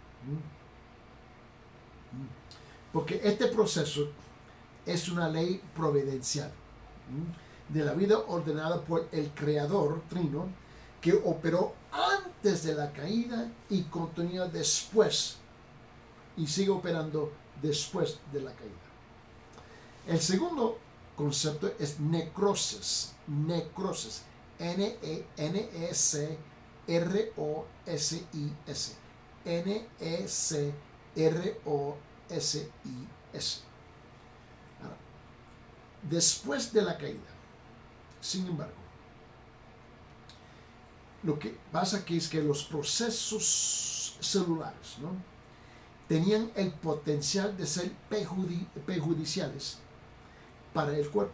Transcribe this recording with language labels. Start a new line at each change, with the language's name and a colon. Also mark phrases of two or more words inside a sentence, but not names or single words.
Spanish: Porque este proceso es una ley providencial de la vida ordenada por el Creador Trino, que operó antes de la caída y continúa después, y sigue operando después de la caída. El segundo concepto es necrosis. Necrosis. N-E-C-R-O-S-I-S. Necrosis. Ahora, después de la caída, sin embargo, lo que pasa aquí es que los procesos celulares, ¿no?, tenían el potencial de ser perjudiciales para el cuerpo.